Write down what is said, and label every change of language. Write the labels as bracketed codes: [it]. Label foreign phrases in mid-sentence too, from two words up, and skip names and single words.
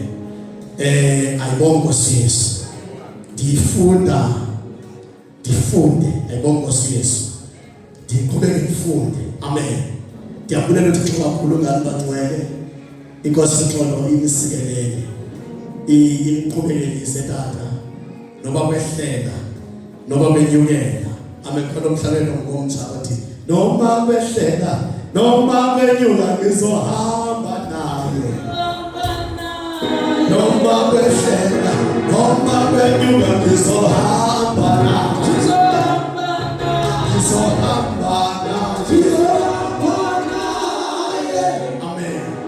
[xh] Ayibonke Nkosi Yesu ndifunde ayibonke Nkosi Yesu ndiqhubeke ndifunde amen. Ndiyabulela uThixo kakhulu ngani bangcwele inkosi uXolo inisikelele iqhubelelise tata noba kwehlela noba benyukela amen. Khona umhlalelo ngomtsha bathi noma kwehlela noma kwenyuka ngizohamba naye noma kwehlela noma kwenyuka ngizohamba naye amen.